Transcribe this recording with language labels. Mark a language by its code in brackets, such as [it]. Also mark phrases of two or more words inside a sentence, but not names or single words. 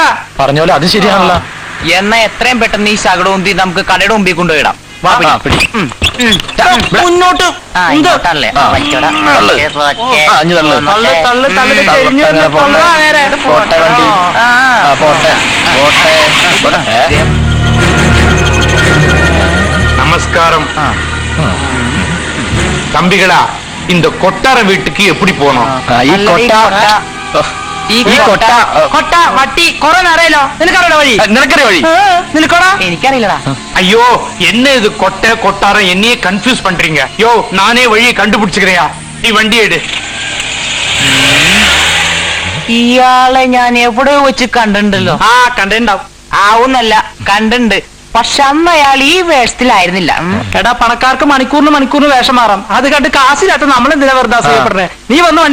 [ml] പറഞ്ഞ പോലെ അത് ശരിയാണല്ലോ. എന്നാ എത്രയും പെട്ടെന്ന് ഈ ശകടം ഉന്തി നമുക്ക് കടയുടെ മുമ്പിൽ കൊണ്ടുപോയിടാം. വാ, പിടി. മുന്നോട്ട്. ഇങ്ങോട്ടല്ലേ? ആ. വച്ചോടാ. തള്ളു. ഓക്കേ. അഞ്ഞു തള്ളു. തള്ളു. ചെരിഞ്ഞ് അങ്ങനെ പോട്ടെ. കൊണ്ടുവാ നേരെ. പോട്ടെ വണ്ടി. പോട്ടെ. [ta] நமஸ்காரம். தம்பிகளா, இந்த கொட்டார வீட்டுக்கு எப்படி போனோம்? [ml] ഈ കൊട്ട കൊട്ട വട്ടി കൊറേ നേരമല്ലോ. നിനക്കറിയാ വഴി? നിനക്കറിയ വഴി? നിനക്കോടാ? എനിക്കറിയില്ലടാ. [ta] ஐயோ, என்ன இது கொட்டை கொட்டாரம்? என்னையே கன்ஃபியூஸ் பண்றீங்க. யோ, நானே வழியை கண்டுபிடிச்சுக்கிறியா? நீ வண்டி எடு. [ml] ഇയാളെ ഞാൻ എവിടെ വെച്ച് കണ്ടിട്ടുണ്ടല്ലോ. കണ്ടിട്ടുണ്ടാവും. ആവുന്നല്ല, കണ്ടിട്ടുണ്ട്. പക്ഷെ അന്ന് അയാൾ ഈ വേഷത്തിലായിരുന്നില്ല. എടാ, പണക്കാർക്ക് മണിക്കൂറിന് വേഷം മാറാം. അത് കണ്ട് കാശില്ലാത്ത നമ്മളെന്തിനാ വെറുതെ അസൂയപ്പെടുന്നേ?